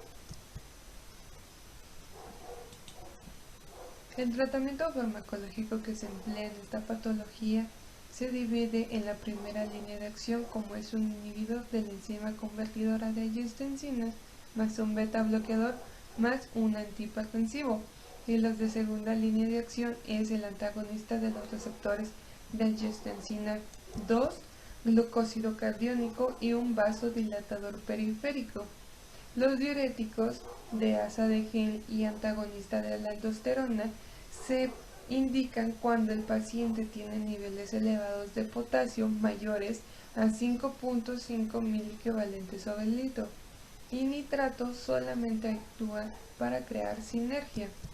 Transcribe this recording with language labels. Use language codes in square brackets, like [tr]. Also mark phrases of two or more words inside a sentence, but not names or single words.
[es] El tratamiento farmacológico que se emplea en esta patología se divide en la primera línea de acción, como es un inhibidor de la enzima convertidora de angiostensinas, más un beta bloqueador, más un antihipertensivo. Y los de segunda línea de acción es el antagonista de los receptores de angiostensina 2, glucósido catiónico y un vasodilatador periférico. Los diuréticos de asa de Henle y antagonista de la aldosterona se indican cuando el paciente tiene niveles elevados de potasio mayores a 5.5 miliequivalentes sobre litro y nitrato solamente actúa para crear sinergia.